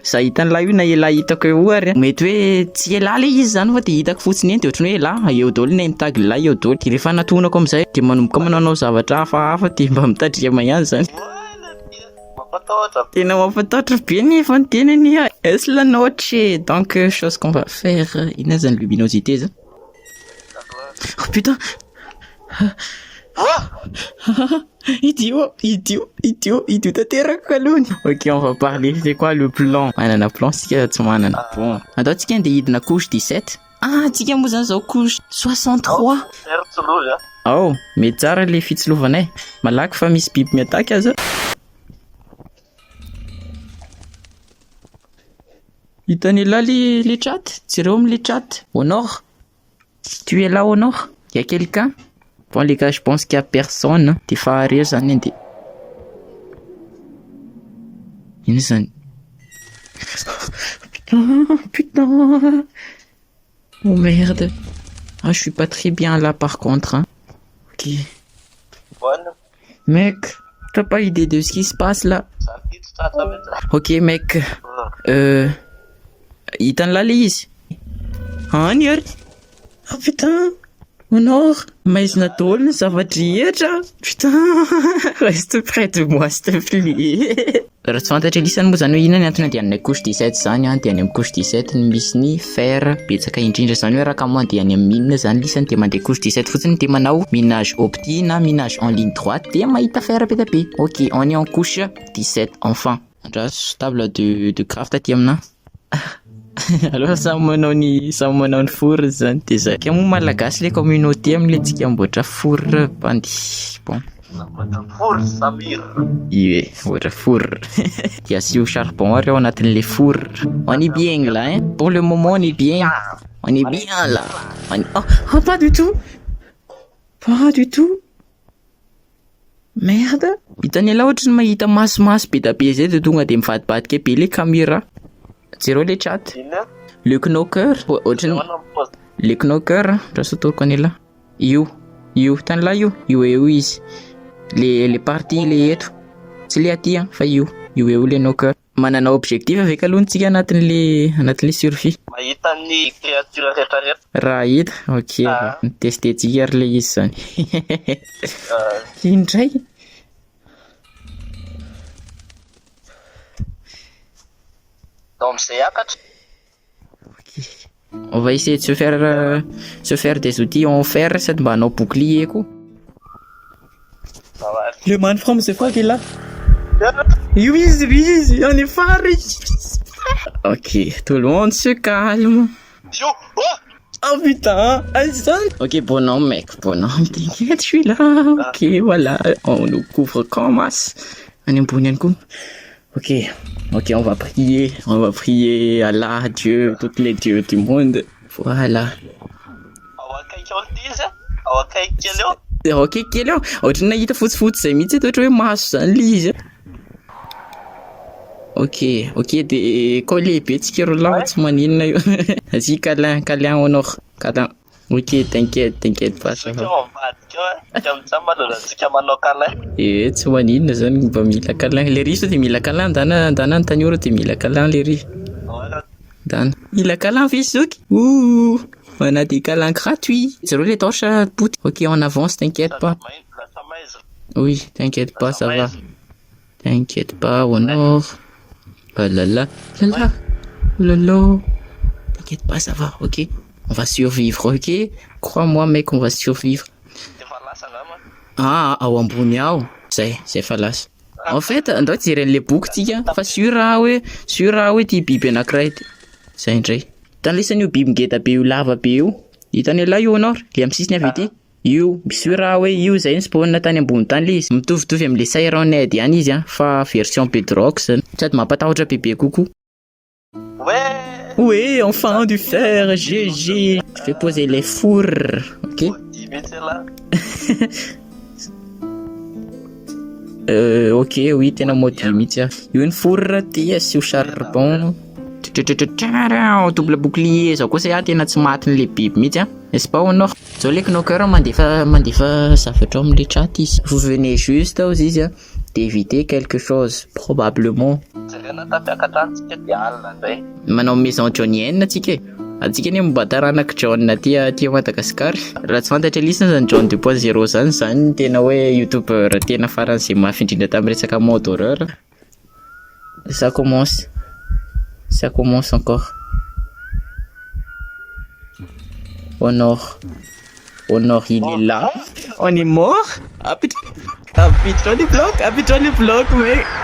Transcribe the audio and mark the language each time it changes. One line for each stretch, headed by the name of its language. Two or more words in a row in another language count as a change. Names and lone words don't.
Malagasy: Za hitany lahy io na ela hitako eo ary. Mety hoe tsy ela le izy zany fa de hitako fotsiny eny de ohatrany hoe ela eo daholo
English: name tag
Malagasy: lahy eo daholo. De rehefa natonako amin'izay de manomboka manao zavatra hafahafa de mba mitandrema ihany zany. Tena mampatahotra be nefa ny tenany.
French: Est-ce
Spanish: la noche?
French: Donc chose qu'on va faire.
Malagasy: Ina zany luminosité zany.
French: Oh putain.
Malagasy: Idiot tanteraka kalony.
French: Ok, on va parler. C'est quoi le plan?
Malagasy: Manana plan sika tsy manana. Bon, andao tsika andeha hidina couche 17. Ah, tsika moa zany zao couche 63. Oh, mety tsara le fitsilovanay. Malaky fa misy biby miataka aza.
French: Hitany là les chats? Tirez les chats. Honor? Tu es là Honor? Y a quelqu'un? Bon les gars, je pense qu'il y a personne.
Malagasy: T'es faré zany ende. Ino zany?
French: Putain. Oh merde. Ah, je suis pas très bien là par contre. Hein. Ok. Mec, t'as pas idée de ce qui se passe là? Ok mec.
Malagasy: Hitany là le izy. Any ary. Oh putain. Honor, maizina daholo ny zavatra rehetra.
French: Putain, reste près de moi s'il te plaît.
Malagasy: Raha tsy fantatra elisany moa zany hoe inona ny antony de any couche 17 zany de any amin'ny couche 17 misy ny fer betsaka indrindra zany hoe raha ka mandeha any amin'ny mine zany lisany de mandeha couche 17 fotsiny de manao
French: minage opti
Malagasy: na
French: minage en ligne droite
Malagasy: de mahita fer be tabe.
French: Ok, on est en couche 17 enfin.
Malagasy: Andraso
French: table de craft
Malagasy: aty amina. Alors samy manao ny four zany de zay. Ka moa malagasy
French: le communauté
Malagasy: am'le tsika amboatra four bandy.
French: Bon. Four Samir.
Malagasy: Ie, otra four.
French: Il y a si au charbon
Malagasy: ary ao anatin'le four.
French: On est bien là hein. Pour le moment on est bien. On est bien là. Oh pas du tout. Pas du tout. Merde.
Malagasy: Hitany là ohatrany mahita masomaso be tabe zay de tonga de mivadibadika be
French: le caméra. Zero les chats. Le knocker.
Malagasy: Le knocker. Raha satoriko an'ila. Io io tany lahy io eo izy
French: le partie
Malagasy: le eto tsy le aty fa io eo le knocker manana
French: objectif avec
Malagasy: alontsika anatin'le survie mahita ny créature rehetrarehetra raha hita ok testetsika ary le izy zany indray donc amizay akatra.
French: On va essayer de se faire des outils en fer
Malagasy: sady mba hanao bouclier ko.
French: Le
English: man from
French: c'est quoi qu'il a? Oui, on est fari. Ok, tout le monde se calme. Oh putain, ok, bonhomme mec, bonhomme, t'inquiète, je suis là. Ok, voilà, on nous couvre comme masse. On est bon, ok, on va prier Allah, Dieu, tous les dieux du monde. Voilà.
Malagasy: Ok, kely eo ohatrany nahita fotsifotsy zay mihitsy ohatra hoe maso zany le izy. Ok de koa lehibe tsika ro lahy tsy maninona io.
French: Vas-y câlin honor câlin. Ok, t'inquiète pas ça va.
Malagasy: Tsy maninona zany mba mila câlin
French: le riz
Malagasy: de mila câlin dana ny tanora de mila câlin
French: le riz.
Malagasy: Dana mila câlin fisoky.
French: Ouh, on a des câlins gratuits. Zéro les torches à bout. Ok, on avance, t'inquiète pas. Oui, t'inquiète pas, ça va. T'inquiète pas, honor. Oh là là. T'inquiète pas, ça va, ok. On va survivre, ok. Crois-moi, mec, on va survivre.
Malagasy: Ao ambony ao. Zay fa lasa.
French: En fait,
Malagasy: andao jeren'le boky tika fa sur raha hoe ty biby anankiray zay indray. Tan'lesan'io biby ngeda be io lava be io. Hitany lahy io honor, le amin'ny sisiny avy ety. Io sur raha hoe io zay ny spawn tany ambony tany le izy. Mitovitovy amin'le Sirenhead ihany izy fa version Bedrock zany. Sady mampatahotra bebe
French: coucou. Ouais, enfin du fer, GG. Je vais poser les fours, ok. Ok, oui,
Malagasy: tena mody mihitsy io ny four ty asio charbon.
French: Double bouclier
Malagasy: zao koa say tena tsy matin'ny le biby mihitsy
French: n'est-ce pas
Malagasy: honor? Zao le knocker mandefa zavatra amin'le chat izy.
French: Vous venez juste aux izy d'éviter quelque chose probablement.
Malagasy: Manao
French: maison johnienne
Malagasy: atsika ne mbataranaky John aty Madagascar. Raha tsy fantatra lisana zany John 2.0 zany tena hoe youtubeur tena farany zay mafy indrindra tamin'ny resaka
French: mode horreur. Ça commence encore. Honor, il est là. On est mort. Appuie-toi les blocs, mec.